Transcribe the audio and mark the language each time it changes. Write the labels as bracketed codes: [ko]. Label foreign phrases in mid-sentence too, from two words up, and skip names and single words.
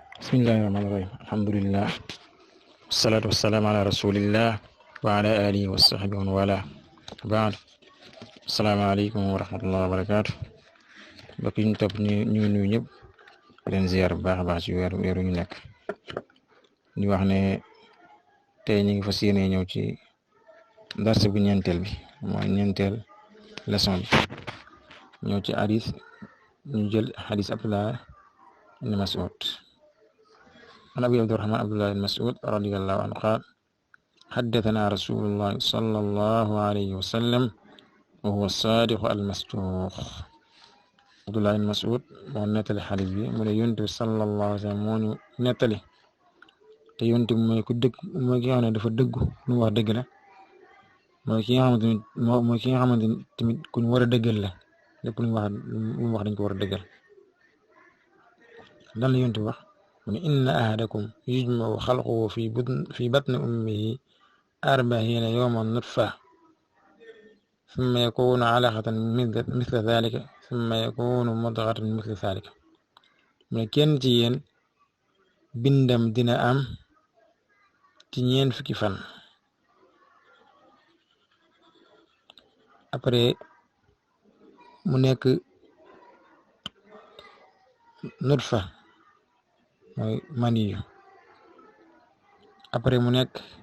[ar] Bismillahirrahmanirrahim. Alhamdulillah. والصلاة والسلام على رسول الله وعلى آله وصحبه ومن والى. Ba'd. السلام عليكم ورحمة الله وبركاته. [wo] Mbokk yi ñu topp ñu nuyu ñëpp leen ziar bu baax a baax ci weeru ñu nekk. Ñu wax ne tey ñu ngi fas yéene ñëw ci dars bu ñeenteel bi mooy ñeenteel leçon bi ñëw ci hadith ñu jël hadith Abdullah ibn Mas'ud [ar] عن أبي عبد الرحمن عبد الله بن مسعود رضي الله عنه قال حدثنا رسول الله صلى الله عليه وسلم وهو الصادق المصدوق. [wo] عبد الله بن مسعود moo nettali xadiis bi mu ne Yonent bi [ar] صلى الله عليه وسلم [wo] moo ñu nettali te Yonent bi mooy ku dëgg mooy ki nga xam ne dafa dëggu lu mu wax dëgg la mooy ki nga xamante ni tamit ku ñu war a dëggal la lépp lu mu wax dañ ko war a dëggal. lan la Yonent bi wax mu ne [ar] إن أحدكم يجمع خلقه في بطن أمه 40 يوما نطفة ثم يكون علقة مثل ذلك ثم يكون مضغة مثل ذلك. [wo] mu ne kenn ci yéen bindam dina am ci 4 fukki fan après mu nekk nutfa mooy maniyu après mu nekk